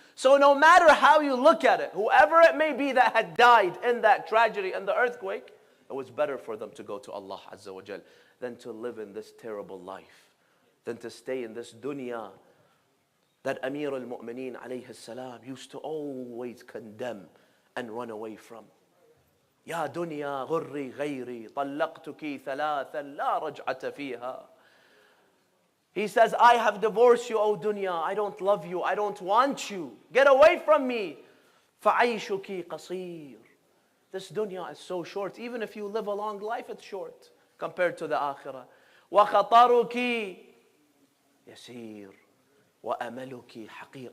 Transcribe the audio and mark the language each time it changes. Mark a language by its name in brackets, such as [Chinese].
[English] So no matter how you look at it, whoever it may be that had died in that tragedy and the earthquake, it was better for them to go to Allah Azza wa Jal than to live in this terrible life, than to stay in this dunya that Amir al-Mu'mineen alayhi salam used to always condemn and run away from. [Arabic] Ya dunya ghurri ghayri طلقتك ثلاثا لا رجعة فيها. [English] He says, I have divorced you, O dunya. I don't love you. I don't want you. Get away from me. [Arabic] فَعَيْشُكِ قَصِيرٌ. [English] This dunya is so short. Even if you live a long life, it's short compared to the akhirah. [Arabic] وَخَطَرُكِ يَسِيرٌ وَأَمَلُكِ حَقِيرٌ.